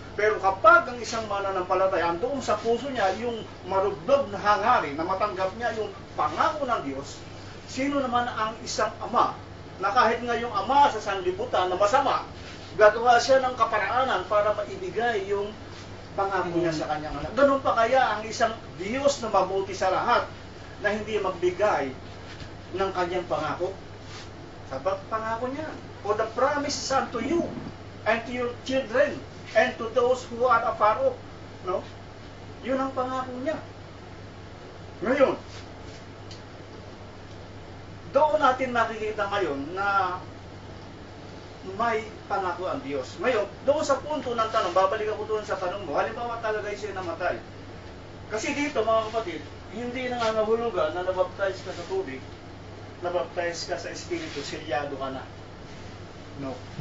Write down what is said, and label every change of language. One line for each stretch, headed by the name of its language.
Filipino: Pero kapag ang isang mananampalataya, doon sa puso niya, yung marugdog na hangarin, na matanggap niya yung pangako ng Diyos, sino naman ang isang ama, na kahit nga yung ama sa sanlibutan na masama, gagawa siya ng kaparaanan para maibigay yung pangako niya sa kanyang anak. Ganun pa kaya ang isang Diyos na mabuti sa lahat, na hindi magbigay ng kanyang pangako? Sabat pangako niya.
English: For the promise is unto you, and to your children, and to those who are afar off.
Filipino: No? Yun ang pangako niya. Ngayon, doon natin makikita ngayon na may pangako ang Diyos. Ngayon, doon sa punto ng tanong, babalik ako doon sa tanong mo, halimbawa talaga siya namatay. Kasi dito, mga kapatid, hindi nangangahulugan na nabaptize ka sa tubig, nabaptize ka sa Espiritu, silyado ka na. No.